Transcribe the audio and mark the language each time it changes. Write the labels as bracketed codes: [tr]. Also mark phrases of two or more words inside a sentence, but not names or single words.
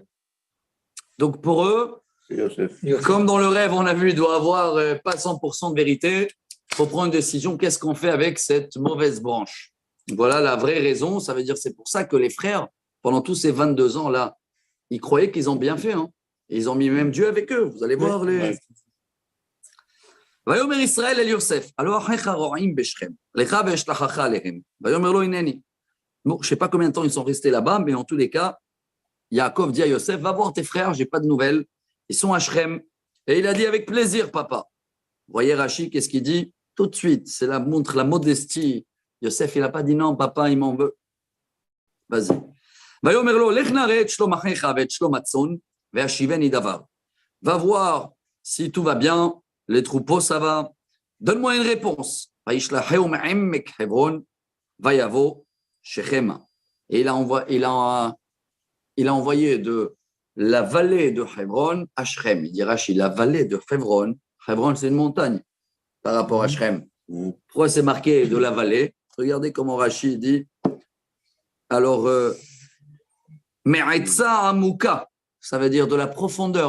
[fr] Donc pour eux, comme dans le rêve, on a vu, il doit avoir pas 100% de vérité, il faut prendre une décision, qu'est-ce qu'on fait avec cette mauvaise branche? Voilà la vraie raison, ça veut dire c'est pour ça que les frères, pendant tous ces 22 ans-là, ils croyaient qu'ils ont bien fait, hein. Ils ont mis même Dieu avec eux. Vous allez voir les… [he] ויאמר ישראל אל יוסף, הלא אחיך רועים בשכם, לך ואשלחך עליהם. ויאמר לו הנני. [fr] Bon, je ne sais pas combien de temps ils sont restés là-bas, mais en tous les cas, Yaakov dit à Yosef, va voir tes frères, je n'ai pas de nouvelles. Ils sont à Shrem. Et il a dit, avec plaisir, papa. Vous voyez Rashi, qu'est-ce qu'il dit? Tout de suite, c'est la montre, la modestie. Yosef, il n'a pas dit non, papa, il m'en veut. Vas-y. [he] ויאמר לו, לך נראה את שלום אחיך ואת שלום הצאן, והשיבני דבר. [fr] Va voir si tout va bien, les troupeaux, ça va. Donne-moi une réponse. [he] וישלחהו מעמק חברון, ויבוא שכמה. [fr] Et il a envoyé de la vallée de Hebron à Shrem. Il dit Rashi, la vallée de Hebron. Hebron, c'est une montagne par rapport à Shrem. Pourquoi c'est marqué de la vallée? Regardez comment Rashi dit. Alors, [he] מעצה עמוקה, [fr] ça veut dire de la profondeur.